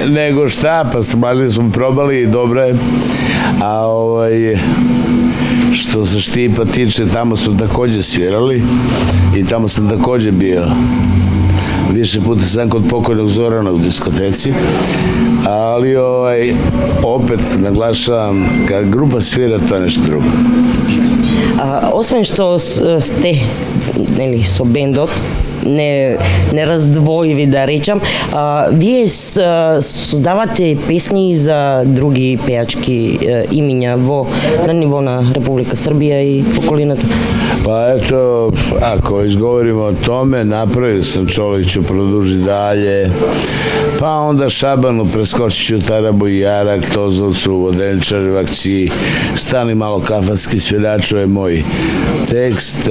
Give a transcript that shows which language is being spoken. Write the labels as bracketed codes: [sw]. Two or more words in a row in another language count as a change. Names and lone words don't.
[sr] Nego šta, pastrmelje smo probali i dobro je. A što se Štipa tiče, tamo smo takođe svirali i tamo sam takođe bio. Više puta sam kod pokojnog Zorana u diskoteci, ali opet naglašavam, kad grupa svira, to je nešto drugo. [mk] Освен што сте со бендот, не раздвоиви да речам, вие создавате песни за други пејачки имиња на ниво на Република Србија и околината? [sr] Pa eto, ako izgovorimo o tome, napravio sam Čoliću Produži dalje, pa onda Šabanu preskočit ću Tarabu i Jarak, Tozovcu, Vodenčar, Vakći, Stani malo kafanski sviraču je moj tekst.